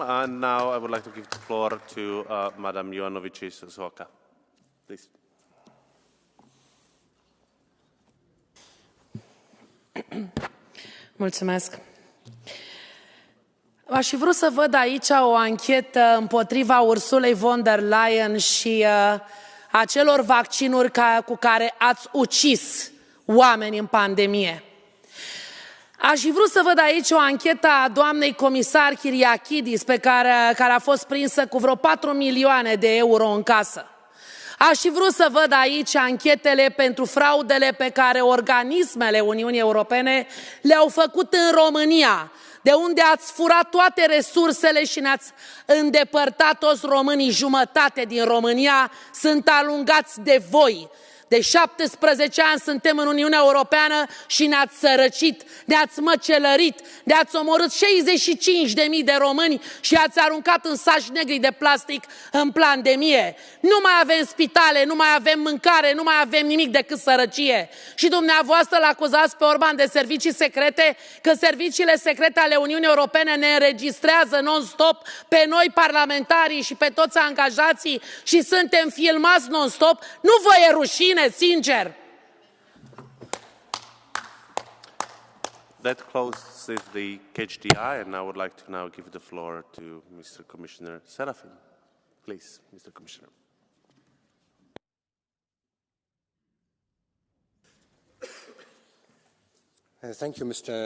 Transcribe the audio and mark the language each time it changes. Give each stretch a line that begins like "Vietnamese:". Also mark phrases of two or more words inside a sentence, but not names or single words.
English: And now I would like to give the floor to Madam Ioanovici-Zoaka. Please.
Romanian: Mulțumesc. Aș fi vrut să văd aici o anchetă împotriva Ursulei von der Leyen și acelor vaccinuri cu care ați ucis oameni în pandemie. Aș fi vrut să văd aici o anchetă a doamnei comisar Kyriakidis, care a fost prinsă cu vreo 4 milioane de euro în casă. Aș fi vrut să văd aici anchetele pentru fraudele pe care organismele Uniunii Europene le-au făcut în România, de unde ați furat toate resursele și ne-ați îndepărtat toți românii. Jumătate din România sunt alungați de voi. De 17 ani suntem în Uniunea Europeană și ne-ați sărăcit, ne-ați măcelărit, ne-ați omorât 65.000 de români și ați aruncat în saci negri de plastic în pandemie. Nu mai avem spitale, nu mai avem mâncare, nu mai avem nimic decât sărăcie. Și dumneavoastră l-acuzați pe Orban de servicii secrete, că serviciile secrete ale Uniunii Europene ne înregistrează non-stop pe noi parlamentarii și pe toți angajații și suntem filmați non-stop. Nu vă e rușine? Sincer.
English: That closes the KHDI, and I would like to now give the floor to Mr. Commissioner Serafin. Please, Mr. Commissioner. Thank you, Mr.